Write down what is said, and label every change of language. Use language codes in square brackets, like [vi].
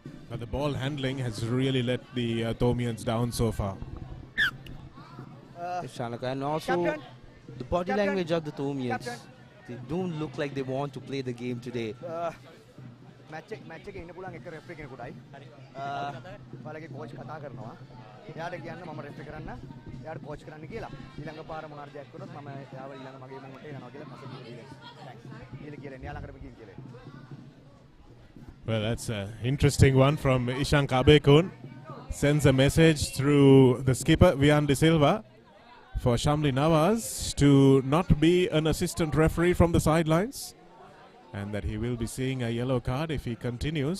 [en] But the ball handling has really let the Thomians down so far. And also the body language of the Thomians. They don't look like they want to play the game today. [si] match එක ඉන්න පුළුවන් එක රෙෆරි කෙනෙකුටයි. ඔයාලගේ coach කතා කරනවා. එයාට කියන්න මම රෙෆරි කරන්න. එයාට කෝච් කරන්න කියලා. ඊළඟ පාර මොනාර දෙයක් කරොත් මම එයාව ඊළඟ මගේ මොකට යනවා කියලා මසෙජ් දෙන්න. කියලා එයා ළඟට ගිහින් කියලා. [en] Well, that's an interesting one from Ishank Abekun. Sends a message through the skipper, Vian De Silva, for Shamli Nawaz to not be an assistant referee from the sidelines, and that he will be seeing a yellow card if he continues.